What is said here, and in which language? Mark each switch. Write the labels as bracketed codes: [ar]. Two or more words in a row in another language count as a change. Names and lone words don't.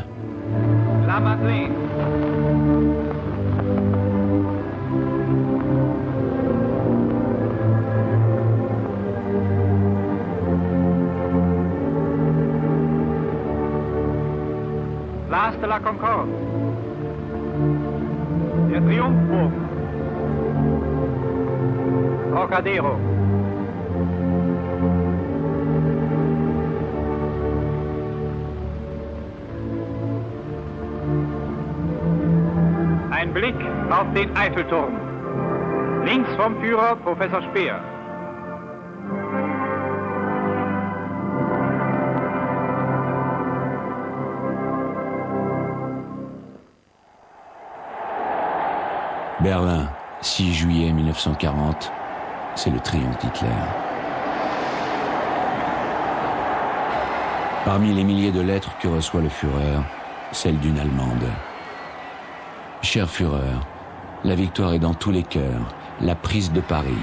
[de] La Madeleine. Place de la Concorde. Der Triumphbogen. Trocadero. Ein Blick auf den Eiffelturm. Links vom Führer Professor Speer. [fr] Berlin, 6 juillet 1940, c'est le triomphe d'Hitler. Parmi les milliers de lettres que reçoit le Führer, celle d'une Allemande. Cher Führer, la victoire est dans tous les cœurs, la prise de Paris.